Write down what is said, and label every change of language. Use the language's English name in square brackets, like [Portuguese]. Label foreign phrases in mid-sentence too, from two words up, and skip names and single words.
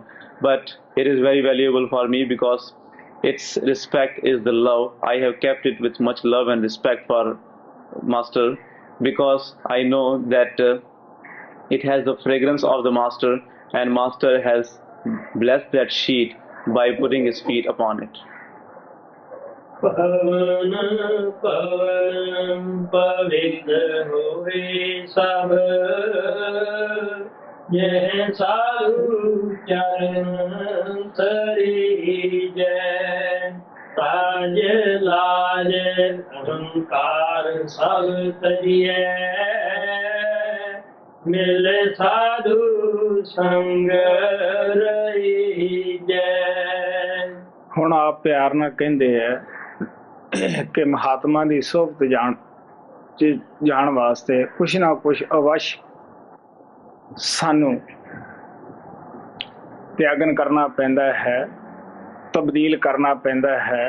[English] But it is very valuable for me because its respect is the love. I have kept it with much love and respect for Master, because I know that it has the fragrance of the Master, and Master has blessed that sheet by putting his feet upon it. [Hindi] पवन पवन पवित्र होवे सब, यह साधु चरण तरी जय। ताज लाज अहंकार सब तजिए, मिले साधु संग रही जय। [Punjabi] ਹੁਣ ਆਪ ਪਿਆਰ ਨਾਲ ਕਹਿੰਦੇ ਹੈ ਕਿ ਮਹਾਤਮਾ ਦੀ ਸੋਭਤ ਜਾਣ ਵਾਸਤੇ ਕੁਛ ਨਾ ਕੁਛ ਅਵਸ਼ ਸਾਨੂੰ ਤਿਆਗਨ ਕਰਨਾ ਪੈਂਦਾ ਹੈ, ਤਬਦੀਲ ਕਰਨਾ ਪੈਂਦਾ ਹੈ।